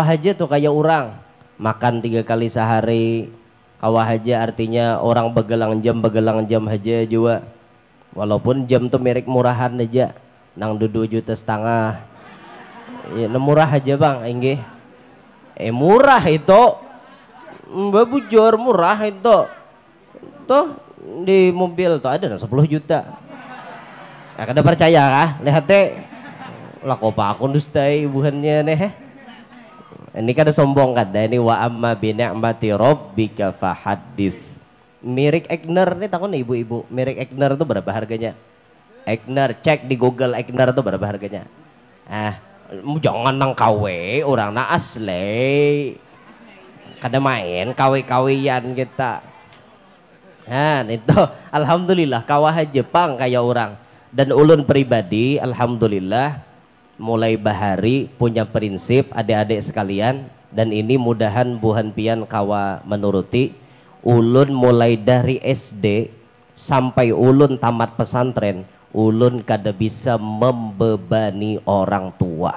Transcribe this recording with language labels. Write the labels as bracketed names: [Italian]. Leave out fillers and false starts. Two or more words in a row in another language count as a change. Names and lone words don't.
[Banjar] aja tuh kayak orang makan 3 kali sehari kawah aja artinya orang begelang jam aja juga walaupun jam tuh merek murahan aja nang 2,5 juta ya, murah aja bang enggih murah itu bujur murah itu tuh di mobil tuh ada 10 juta kada percaya kah lihat teh lako pak aku dustai buhannya nih ini kada sombong kada ini [Arabic] وأما بنعمة ربك فحدث [Banjar] merek Egner nih takon ibu-ibu merek Egner itu berapa harganya Egner cek di Google Egner itu berapa harganya jangan nang KW orang na asli kada main KW-KWian kita itu alhamdulillah kawah Jepang kayak orang dan ulun pribadi alhamdulillah mulai bahari punya prinsip adik-adik sekalian dan ini mudahan buhan pian kawa menuruti ulun mulai dari SD sampai ulun tamat pesantren ulun kada bisa membebani orang tua.